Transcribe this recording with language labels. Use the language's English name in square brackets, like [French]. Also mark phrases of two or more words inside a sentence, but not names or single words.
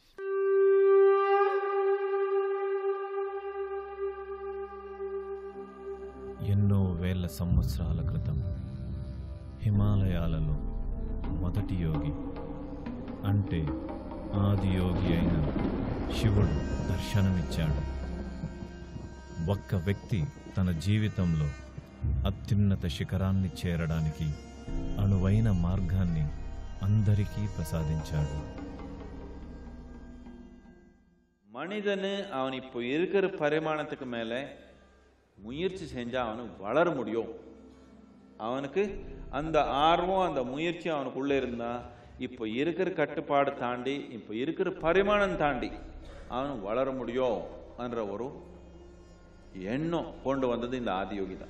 [Telugu] ఎన్నో వేల సంవత్సరాల క్రితం హిమాలయాలలో మొదటి యోగి అంటే ఆది యోగి అయిన శివుడు దర్శనమిచ్చాడు. ఒక్క వ్యక్తి తన జీవితంలో అత్యున్నత శిఖరాన్ని చేరడానికి అనువైన మార్గాన్ని అందరికీ ప్రసాదించాడు. [Tamil] மனிதனு அவன் இப்போ இருக்கிற பரிமாணத்துக்கு மேலே முயற்சி செஞ்சால் அவனுக்கு வளர முடியும். அவனுக்கு அந்த ஆர்வம், அந்த முயற்சி அவனுக்குள்ளே இருந்தால் இப்போ இருக்கிற கட்டுப்பாடு தாண்டி, இப்போ இருக்கிற பரிமாணம் தாண்டி அவனுக்கு வளர முடியும் என்ற ஒரு எண்ணம் கொண்டு வந்தது இந்த ஆதியோகி தான்.